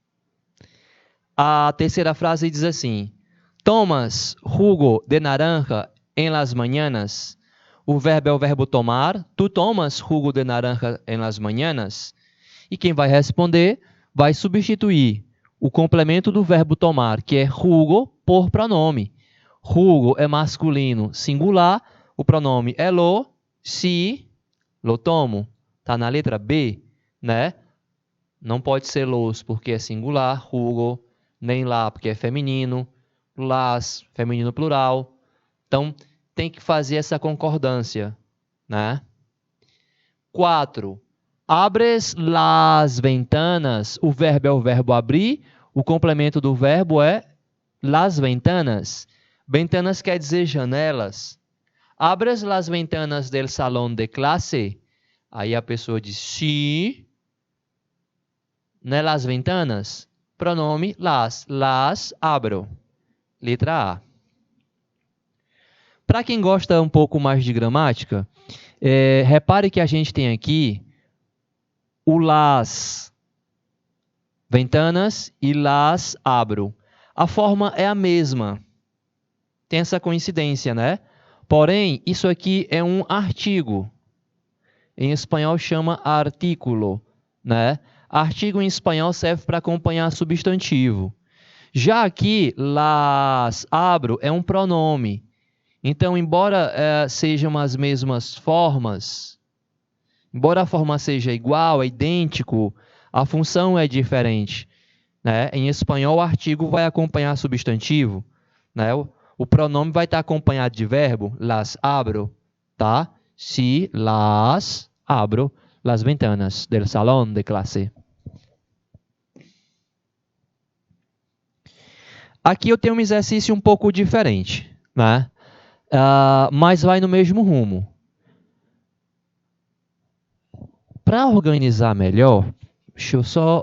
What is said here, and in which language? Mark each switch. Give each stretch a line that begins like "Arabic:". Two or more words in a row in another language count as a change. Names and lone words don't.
Portuguese: A terceira frase diz assim:
Spanish: Tomas jugo de naranja en las mañanas.
Portuguese: O verbo é o verbo tomar.
Spanish: Tu tomas jugo de naranja en las mañanas?
Portuguese: E quem vai responder vai substituir o complemento do verbo tomar, que é jugo, por pronome. Jugo é masculino singular, o pronome é lo,
Spanish: si, lo tomo.
Portuguese: Está na letra B, né? Não pode ser los porque é singular, jugo, nem lá porque é feminino, las, feminino plural. Então, tem que fazer essa concordância, né? 4.
Spanish: Abres las ventanas.
Portuguese: O verbo é o verbo abrir, o complemento do verbo é
Spanish: las ventanas.
Portuguese: Ventanas quer dizer janelas.
Spanish: Abres las ventanas del salón de clase.
Portuguese: Aí a pessoa diz sí. Né,
Spanish: las ventanas? Pronome las. Las abro.
Portuguese: Letra A. Para quem gosta um pouco mais de gramática, repare que a gente tem aqui o
Spanish: las ventanas
Portuguese: e
Spanish: las abro.
Portuguese: A forma é a mesma. Tem essa coincidência, né? Porém, isso aqui é um artigo. Em espanhol chama artículo, né? Artigo em espanhol serve para acompanhar substantivo. Já aqui,
Spanish: las abro
Portuguese: é um pronome. Então, embora sejam as mesmas formas, embora a forma seja igual, é idêntico, a função é diferente, né? Em espanhol, o artigo vai acompanhar substantivo, né? O pronome vai estar acompanhado de verbo,
Spanish: las abro,
Portuguese: tá?
Spanish: Si las abro las ventanas del salón de clase.
Portuguese: Aqui eu tenho um exercício um pouco diferente, né? Mas vai no mesmo rumo. Para organizar melhor, deixa eu só...